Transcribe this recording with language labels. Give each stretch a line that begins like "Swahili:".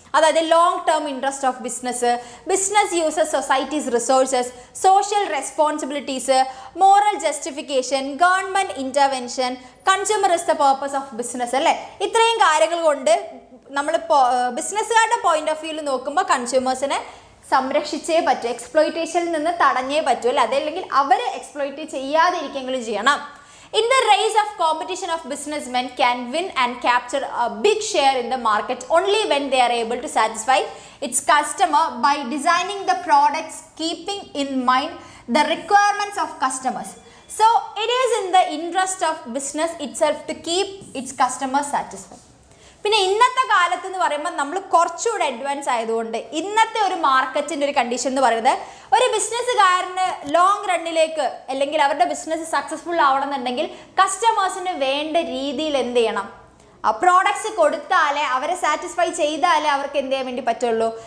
Malayalam: അതായത്
English: Long term interest of business uses society's resources, social responsibilities, moral justification, government intervention, consumer is the purpose of business, അല്ലേ?
Malayalam: ഇത്രയും കാര്യങ്ങൾ കൊണ്ട് നമ്മൾ ബിസിനസ്സുകാരുടെ point of വ്യൂവിൽ നോക്കുമ്പോൾ കൺസ്യൂമേഴ്സിനെ സംരക്ഷിച്ചേ പറ്റൂ, എക്സ്പ്ലോയിറ്റേഷനിൽ നിന്ന് തടഞ്ഞേ പറ്റൂ, അല്ലേ? അതല്ലെങ്കിൽ അവർ എക്സ്പ്ലോയിറ്റ് ചെയ്യാതിരിക്കെങ്കിലും ചെയ്യണം.
English: In the race of competition of businessmen can win and capture a big share in the market only when they are able to satisfy its customer by designing the products keeping in mind the requirements of customers. So it is in the interest of business itself to keep its customers satisfied.
Malayalam: പിന്നെ ഇന്നത്തെ കാലത്ത് എന്ന് പറയുമ്പോൾ നമ്മൾ കുറച്ചുകൂടെ advance ആയതുകൊണ്ട് ഇന്നത്തെ ഒരു മാർക്കറ്റിൻ്റെ ഒരു കണ്ടീഷൻ എന്ന് പറയുന്നത് ഒരു ബിസിനസ്സുകാരന് ലോങ് റണ്ണിലേക്ക് അല്ലെങ്കിൽ അവരുടെ ബിസിനസ് സക്സസ്ഫുൾ ആവണമെന്നുണ്ടെങ്കിൽ കസ്റ്റമേഴ്സിന് വേണ്ട രീതിയിൽ എന്ത് ചെയ്യണം? പ്രോഡക്ട്സ് കൊടുത്താലേ അവരെ സാറ്റിസ്ഫൈ ചെയ്താലേ അവർക്ക് എന്ത് ചെയ്യാൻ വേണ്ടി പറ്റുള്ളൂ?